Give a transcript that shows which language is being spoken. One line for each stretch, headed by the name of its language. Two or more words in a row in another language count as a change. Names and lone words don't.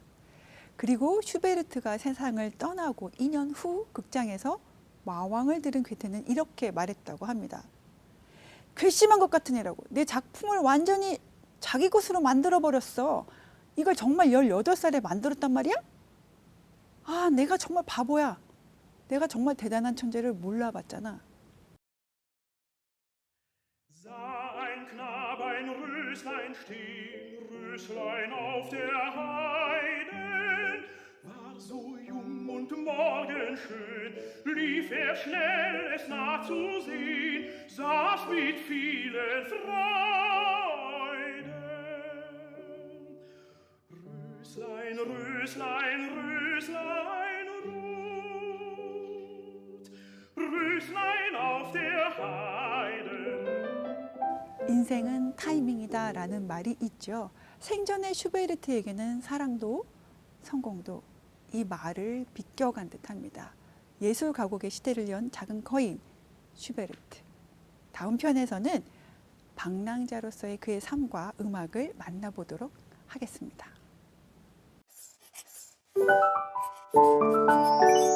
Korean: 그리고 슈베르트가 세상을 떠나고 2년 후 극장에서 마왕을 들은 괴테는 이렇게 말했다고 합니다. 괘씸한 것 같은 애라고. 내 작품을 완전히 자기 것으로 만들어버렸어. 이걸 정말 18살에 만들었단 말이야? 아, 내가 정말 바보야. 내가 정말 대단한 천재를 몰라봤잖아.
German: Ein Knab, ein Röslein stehen, Röslein auf der Heide, war so jung und morgenschön, lief schnell, es nachzusehen, saß mit vielen Freuden. Röslein, Röslein, Röslein rot, Röslein auf der Heide.
Korean: 인생은 타이밍이다 라는 말이 있죠. 생전의 슈베르트에게는 사랑도 성공도 이 말을 비껴간 듯합니다. 예술 가곡의 시대를 연 작은 거인 슈베르트. 다음 편에서는 방랑자로서의 그의 삶과 음악을 만나보도록 하겠습니다.